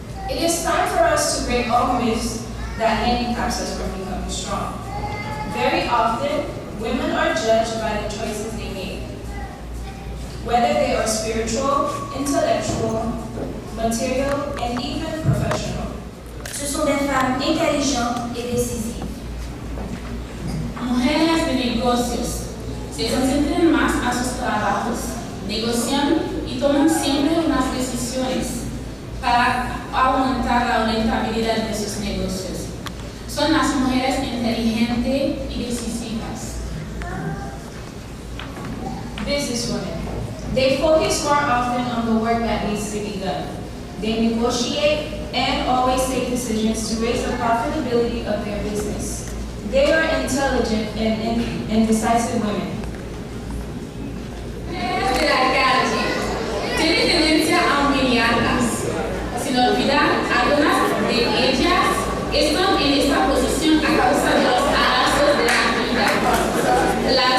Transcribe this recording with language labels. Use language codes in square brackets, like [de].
[en] It is time for us to break all myths that handicaps us from becoming strong. Very often, women are judged by the choices they make, whether they are spiritual, intellectual, material, and even professional. [fr] Ce sont des femmes intelligentes et décisives. [es] Mujeres de negocios se concentran más a sus trabajos, negocian y toman siempre unas decisiones para aumentar la rentabilidad de sus negocios. Son las mujeres inteligentes y decisivas. [en] Businesswomen. They focus more often on the work that needs to be done. They negotiate and always take decisions to raise the profitability of their business. They are intelligent and decisive women. [es] De la calle, tienen tendencia a humillarlas. Sin olvidar, algunas de ellas están en esta posición a causa de los arazos de la vida.